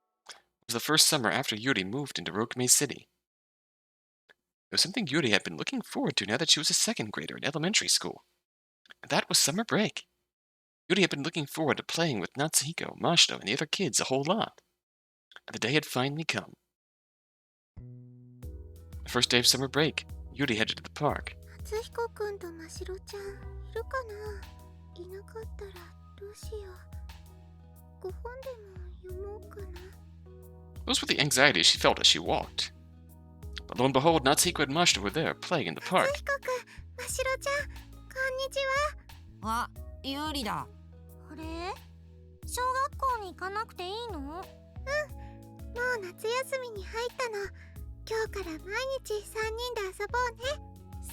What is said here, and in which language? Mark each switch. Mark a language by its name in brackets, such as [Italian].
[English] It was the first summer after Yuuri moved into Rokume City. It was something Yuuri had been looking forward to now that she was a second grader in elementary school. And that was summer break. Yuuri had been looking forward to playing with Natsuhiko, Mashiro, and the other kids a whole lot. And the day had finally come. The first day of summer break, Yuuri headed to the park. [Japanese] 夏彦くんとましろちゃんいるかな。いなかったらどうしよう。ご本でも読もうかな。 [English] Those were the anxieties she felt as she walked. But lo and behold, Natsuhiko and Mashiro were there, playing in the park. [Japanese] 夏彦くん、ましろちゃん、こんにちは。あ、優里だ。あれ？小学校に行かなくていいの？うん、もう夏休みに入ったの。今日から毎日3人で遊ぼうね。